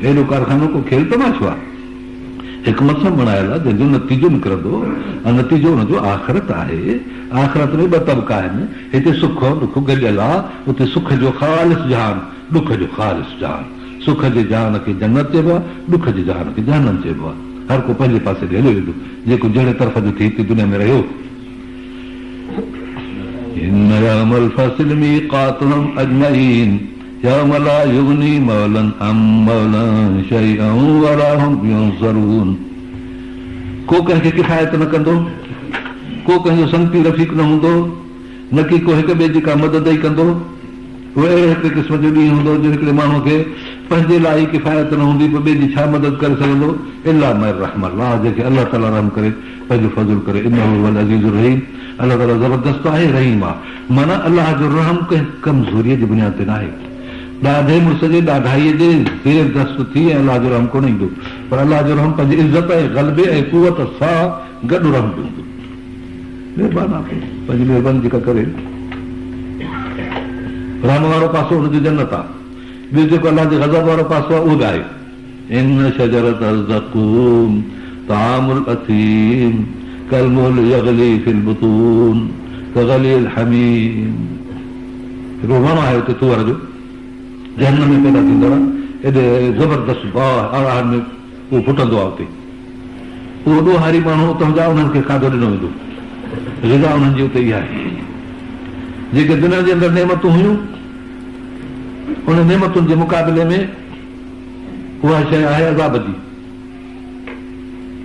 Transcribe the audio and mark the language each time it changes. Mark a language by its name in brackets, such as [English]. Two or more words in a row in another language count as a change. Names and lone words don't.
[Sindhi] अहिड़ो कारखानो को खेल तमाशो आहे, हिकमत सां बणायल आहे, जंहिंजो नतीजो निकिरंदो, ऐं नतीजो हुनजो आख़िरत आहे। आख़िरत में 2 तबका आहिनि, हिते सुख ॾुख गॾियल आहे, उते सुख जो ख़ालिस जहान, ॾुख जो ख़ालिस जहान। सुख जे जहान खे जन्नत चइबो आहे, ॾुख जे जहान खे जहन्नम चइबो आहे। हर को पंहिंजे पासे ॾे हलियो वेंदो, जेको जहिड़े तरफ़ जो थी हिते दुनिया में रहियो। [Arabic] إن يوم الفصل ميقاتهم أجمعين يوم لا يغني مولا عن مولا شيئا ولا هم ينصرون। [Sindhi] को कंहिंखे किफ़ायत न कंदो, को कंहिंजो संगती रफ़ीक न हूंदो, न की को हिक ॿिए जी का मदद ई कंदो। उहो अहिड़े हिकु क़िस्म जो ॾींहुं हूंदो जो हिकिड़े माण्हू खे पंहिंजे लाइ किफ़ायत न हूंदी, पोइ ॿिए जी छा मदद करे सघंदो। [Arabic] إلا من رحم الله, [Sindhi] जेके अलाह ताला रहम करे, पंहिंजो फज़ुल करे। [Arabic] إنه هو العزيز الرحيم, [Sindhi] अलाह ताला ज़बरदस्त आहे, रहीम आहे। माना अलाह जो रहम कंहिं कमज़ोरीअ जी बुनियाद ते न आहे। ॾाढे मुड़ुस जे ॾाढाईअ जे ज़ेर दस्त थी ऐं अलाह जो रहम कोन ईंदो, पर अलाह जो रहम पंहिंजी इज़त ऐं ग़लबे ऐं कुवत सां गॾु रहम हूंदो। महिरबानी आहे, पंहिंजी महिरबानी जेका करे। रहम वारो पासो हुनजो जन्नत आहे, ॿियो जेको अलाह जे ग़ज़ब वारो पासो आहे उहो बि आहे। [Arabic] إن شجرت الزقوم طعام الأثيم كالمهل يغلي في البطون كغلي الحميم. [Sindhi] हिकिड़ो वणु आहे हुते तुअर जो, जहन्नम में पैदा थींदो आहे, एॾे ज़बरदस्त बाहि आराह में उहो फुटंदो आहे हुते। उहो ॾोहारी माण्हू उतां जा उन्हनि खे खाधो ॾिनो वेंदो, ग़िज़ा उन्हनि जी उते इहा आहे। जेके दुनिया जे अंदरि नेमतूं हुयूं, उन नेमतुनि जे मुक़ाबले में उहा शइ आहे अज़ाब जी।